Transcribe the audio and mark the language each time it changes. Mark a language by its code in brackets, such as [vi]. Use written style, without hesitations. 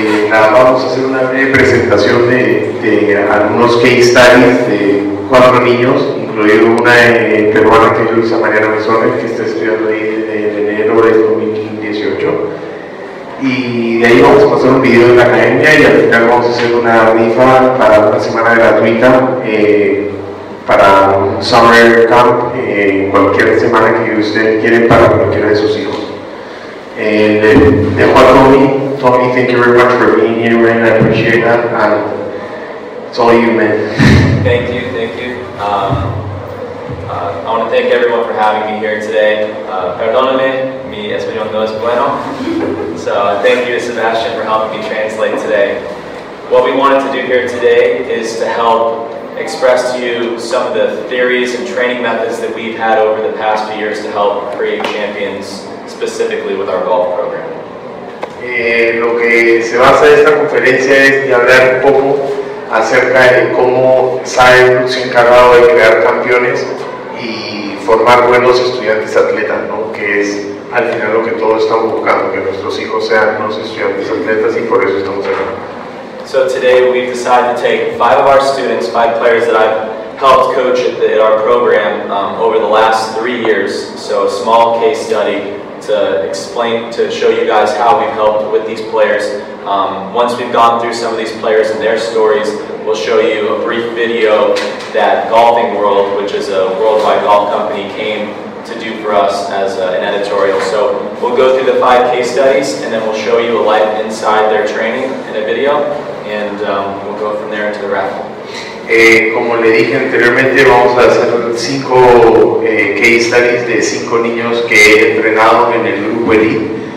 [es] Vamos a hacer una breve presentación de algunos [en] case studies [es] de 4 niños, incluido una peruana que es Luisa María Mesones, que está estudiando ahí desde enero de 2018. Y de ahí vamos a pasar un video de la academia, y al final vamos a hacer una rifa para una semana gratuita para un [en] summer camp [es] cualquier semana que ustedes quieren para cualquiera de sus hijos. Dejo a Tommy. [en] Tommy, thank you very much for being here, man. I appreciate that, and it's all you, man. Thank you, thank you. I want to thank everyone for having me here today. [es] Perdóname, mi español no es bueno. [en] So thank you to Sebastian for helping me translate today. What we wanted to do here today is to help express to you some of the theories and training methods that we've had over the past few years to help create champions specifically with our golf program. [es] Lo que se basa en esta conferencia es de hablar un poco acerca de cómo Saddlebrook se ha encargado de crear campeones y formar buenos estudiantes atletas, ¿no? Que es al final lo que todos estamos buscando, que nuestros hijos sean unos estudiantes atletas, y por eso estamos acá. [en] So today we've decided to take 5 of our students, 5 players that I've helped coach at our program over the last 3 years. So a small case study to show you guys how we've helped with these players. Once we've gone through some of these players and their stories, we'll show you a brief video that Golfing World, which is a worldwide golf company, came to do for us as an editorial. So we'll go through the 5 case studies, and then we'll show you a life inside their training in a video, and we'll go from there into the raffle. [es] Como le dije anteriormente, vamos a hacer 5 [en] case studies [es] de 5 niños que he entrenado en el grupo Elite.